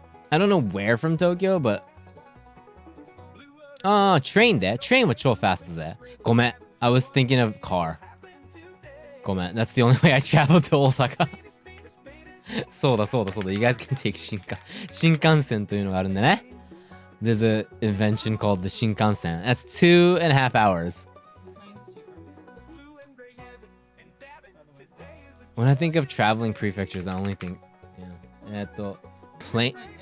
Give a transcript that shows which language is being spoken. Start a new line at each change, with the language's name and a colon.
English: I don't know where from Tokyo, but train there. Train was so fast as that. Gomen. I was thinking of car. Gomen. That's the only way I traveled to Osaka.
Japanese: そうだそうだそうだ.
English: You guys can take
Japanese: 新幹線というのがあるんだね.
English: There's an invention called the Shinkansen. That's 2.5 hours. When I think of traveling prefectures, I only think, yeah, plane.